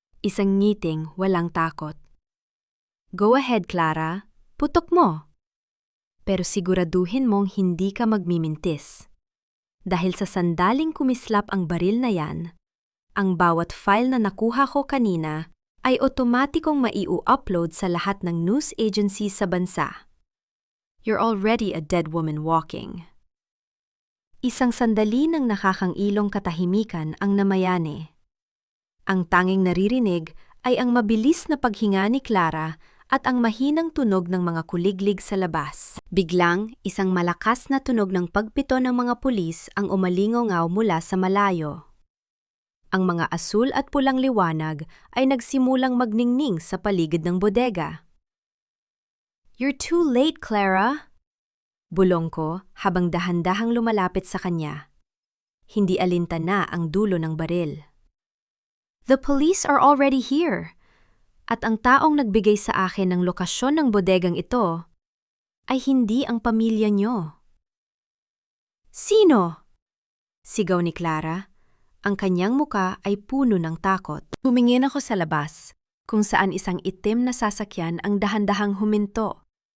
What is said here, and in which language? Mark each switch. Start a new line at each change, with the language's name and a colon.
Filipino: Isang ngiting walang takot.
English: Go ahead,
Filipino: Clara. Putok mo. Pero siguraduhin mong hindi ka magmimintis. Dahil sa sandaling kumislap ang baril na yan, ang bawat file na nakuha ko kanina ay otomatikong maiu-upload sa lahat ng news agencies sa bansa.
English: You're already a dead woman walking.
Filipino: Isang sandali ng nakakangilong katahimikan ang namayani. Ang tanging naririnig ay ang mabilis na paghinga ni Clara at ang mahinang tunog ng mga kuliglig sa labas. Biglang, isang malakas na tunog ng pagpito ng mga pulis ang umalingaw mula sa malayo. Ang mga asul at pulang liwanag ay nagsimulang magningning sa paligid ng bodega.
English: "You're too late,
Filipino: Clara!" Bulong ko habang dahan-dahang lumalapit sa kanya. Hindi alintana ang dulo ng baril.
English: "The police are already here!"
Filipino: At ang taong nagbigay sa akin ng lokasyon ng bodegang ito ay hindi ang pamilya niyo. "Sino?" Sigaw ni Clara. Ang kanyang muka ay puno ng takot. Tumingin ako sa labas, kung saan isang itim na sasakyan ang dahan-dahang huminto.